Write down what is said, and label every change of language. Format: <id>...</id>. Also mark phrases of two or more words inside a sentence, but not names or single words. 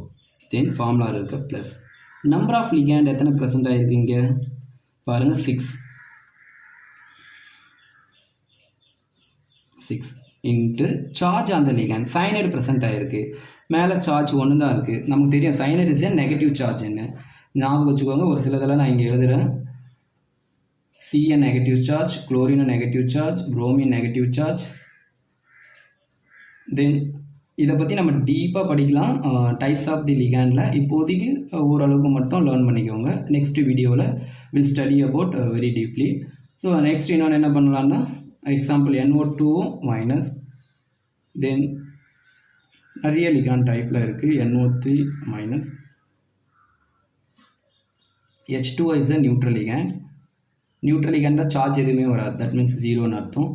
<en>then formula</en> <ta>இருக்க</ta> <en>plus number of ligand</en> <ta>எத்தனை ப்ரெசென்ட் ஆகிருக்கு இங்கே பாருங்கள்,</ta> <en>6 into charge</en> <ta>அந்த</ta> <en>ligand cyanide present</en> <ta>ஆகிருக்கு. மேலே சார்ஜ் 1 தான் இருக்குது. நமக்கு தெரியும்</ta> <en>cyanide is negative charge</en> <ta>என்ன ஞாபகம் வச்சுக்கோங்க. ஒரு சிலதெல்லாம் நான் இங்கே எழுதுகிறேன்.</ta> <en>Cn negative charge, chlorine negative charge, bromine negative charge.</en> <ta>Then இதை பற்றி நம்ம டீப்பாக படிக்கலாம்</ta> <en>types of the ligandil.</en> <ta>இப்போதைக்கு ஓரளவுக்கு மட்டும் லேர்ன் பண்ணிக்கோங்க.</ta> <en>next videoil will study about very deeply. so next</en> <ta>இன்னொன்று என்ன பண்ணலான்னா</ta> <en>example NO2 minus, then</en> <ta>நிறைய லிகாண்ட் டைப்பில் இருக்குது.</ta> <en>NO3 minus, H2O is a neutral ligand. neutral ligandil</en> <ta>சார்ஜ் எதுவுமே வராது,</ta> <en>that means</en> <ta>ஜீரோன்னு அர்த்தம்.</ta>